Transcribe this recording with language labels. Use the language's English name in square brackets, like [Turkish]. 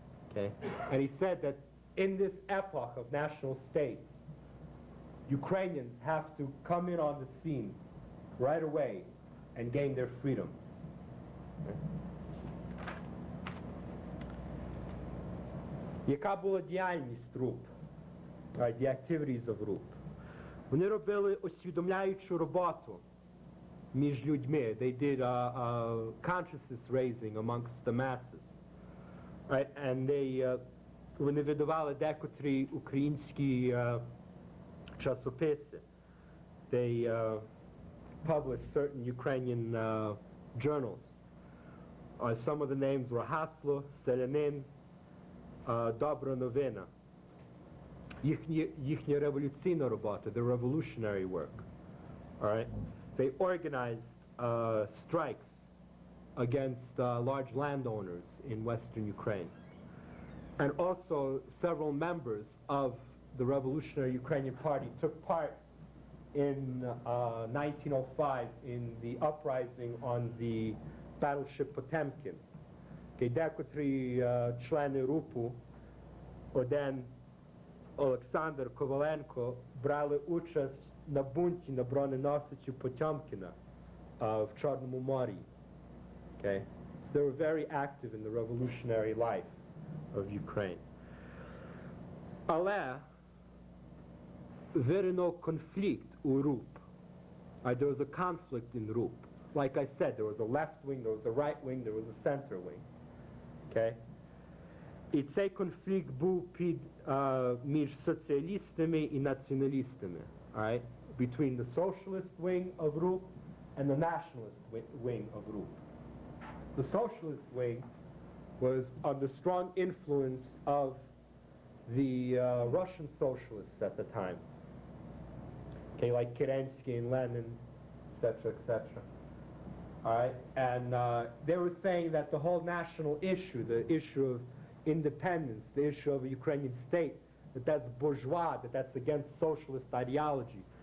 [English] Okay, and he said that in this epoch of national states, Ukrainians have to come in on the scene right away and gain their freedom. [Ukrainian] Яка була діяльність РУП? [English] The activities of RUP. [Ukrainian] Вони робили освідомляючу роботу між людьми. [English] They did consciousness raising amongst the masses. Right? And they, [Ukrainian] вони видавали декотрі українські часописи. [English] They published certain Ukrainian journals. Some of the names were Haslо, Селянин, Добра новина. [Ukrainian] Їхня революційна робота, [English] the revolutionary work. All right? They organized strikes against large landowners in western Ukraine. And also several members of the Revolutionary Ukrainian Party took part in 1905 in the uprising on the battleship Potemkin. [Ukrainian] Декотрі члени РУПу, один Олександр Коваленко, брали участь на бунті на броненосичі Потьомкіна в Чорному морі. [English] Okay? So they were very active in the revolutionary life of Ukraine. [Ukrainian] Але вириnuв конфлікт у РУП. [English] There was a conflict in RUP. Like I said, there was a left wing, there was a right wing, there was a center wing. Okay? [Ukrainian] І цей конфлікт був між соціалістами і націоналістами. [English] Right? Between the socialist wing of RUP and the nationalist wing of RUP. The socialist wing was under strong influence of the Russian socialists at the time. Okay, like Kerensky and Lenin, etc., etc. All right, and they were saying that the whole national issue, the issue of independence, the issue of a Ukrainian state, that's bourgeois, that's against socialist ideology.